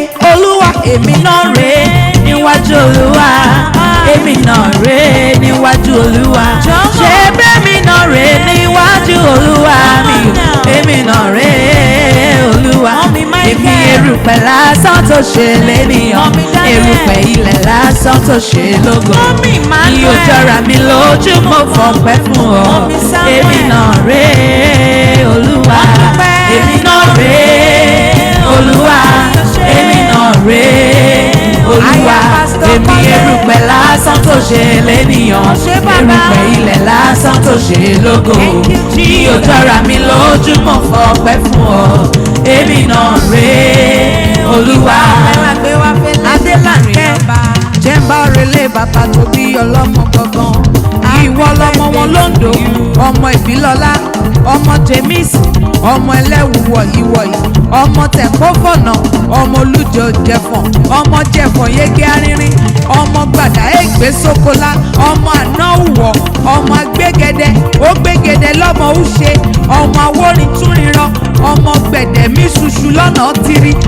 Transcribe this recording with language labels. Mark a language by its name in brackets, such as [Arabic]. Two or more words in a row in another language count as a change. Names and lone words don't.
[Yoruba] Olúwa, èmi náà rèé níwájú Olúwa. Èmi náà rèé níwájú Olúwa. Jọ̀wọ́. Ṣé bẹ́mi náà rèé níwájú Olúwa mi? [English] Come on now. [Yoruba] Èmi náà rèé, Olúwa. Mọ́mí Michael. Èmi erùpẹ̀ lásán tó ṣe lénìyàn. Mọ́mí Daniel. Erùpẹ̀ ilẹ̀ lásán tó ṣe lógo. Mọ́mí Emmanuel. Mi ò jọra mi lójú, mo fọpẹ́ fún ọ. Mọ́mí Èmi náà rè é, Olúwa. Ọpẹ́. Èmi náà rè é, Olúwa. Èmi náà rè é, Olúwa. Aya Pastor Èmi Kọ́lé. erùpẹ̀ lásán tó ṣe lénìyàn. Ó ṣé bàbá. Erùpẹ̀ ilẹ̀ lásán tó ṣe lógo. [English] Thank you, [Yoruba] Bí o Jesus. jọra mi lójú, mo fọpẹ́ fún ọ. Èmi náà rè é, Olúwa. Ẹ máa gbé wá fẹ́lẹ́. Adélànìkẹ́, Ọba. jẹ́ n bá relé Bàbá tó bí ọlọ́mọ gangan. Ìwọ lọmọ wọn lóńdó, ọmọ Ìbílọ́lá, ọmọ James, ọmọ ẹlẹ́wù wọ̀yíwọ̀yí, ọmọ tẹ̀kọ́ fọ̀nà, ọmọ olújọ jẹ̀fọ̀n, ọmọ jẹ̀fọ̀n yege arínrín, ọmọ gbàdá ègbé sókolá, ọmọ àná wọ̀, ọmọ Gbégede, ó gbégede lọ́mọ ó ṣe, ọmọ awórin tún ríran, ọmọ gbẹ̀dẹ̀ mí ṣuṣu lọ́nà tiri.